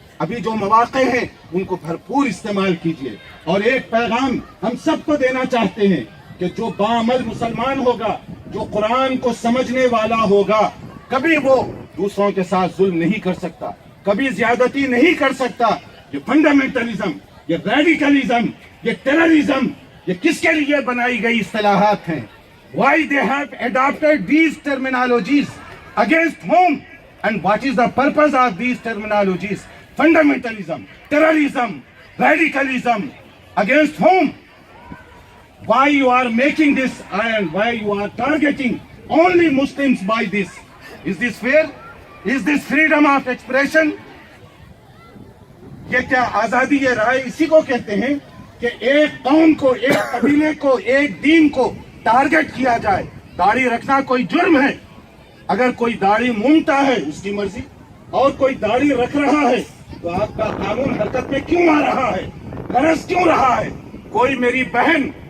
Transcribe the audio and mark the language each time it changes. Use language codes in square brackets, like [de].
[ur] ابھی جو مواقع ہیں ان کو بھرپور استعمال کیجیے. اور ایک پیغام ہم سب کو دینا چاہتے ہیں کہ جو باعمل مسلمان ہوگا، جو قرآن کو سمجھنے والا ہوگا، کبھی وہ دوسروں کے ساتھ ظلم نہیں کر سکتا، کبھی زیادتی نہیں کر سکتا. یہ فنڈامنٹلزم، یہ ریڈیکلزم، یہ ٹیررزم، یہ کس کے لیے بنائی گئی اصطلاحات ہیں؟ [en] Why they have adopted these terminologies? Against whom? And what is the purpose of these terminologies? Fundamentalism, terrorism, radicalism. Against whom? Why you are making this and why you are targeting only Muslims by this? Is this fair? Is this freedom of expression? [ur] یہ کیا آزادی رائے اسی کو کہتے ہیں کہ ایک قوم کو، ایک قبیلے کو، ایک دین کو ٹارگٹ کیا جائے. داڑھی رکھنا کوئی جرم ہے. اگر کوئی داڑھی مونتا ہے اس کی مرضی، اور کوئی داڑھی رکھ رہا ہے تو آپ کا قانون حرکت میں کیوں آ رہا ہے؟ غرض کیوں رہا ہے؟ کوئی میری بہن